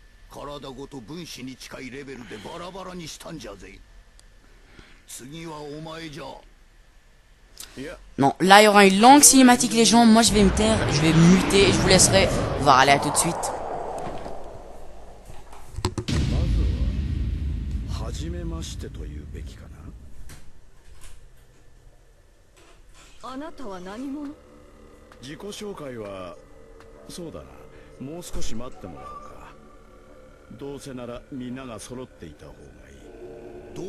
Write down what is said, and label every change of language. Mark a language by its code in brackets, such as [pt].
[ja] 体ごと分子に近いレベルでバラバラにしたんじゃぜ。次はお前じゃ。 [fr] Non, là il y aura une longue cinématique les gens, moi je vais me taire, je vais me muter, je vous laisserai voir, allez à tout de suite. [ja] 初めましてというべきかな。あなたは何者？自己紹介はそうだな、もう少し待ってもらおうか。どうせならみんなが揃っていた方がいい。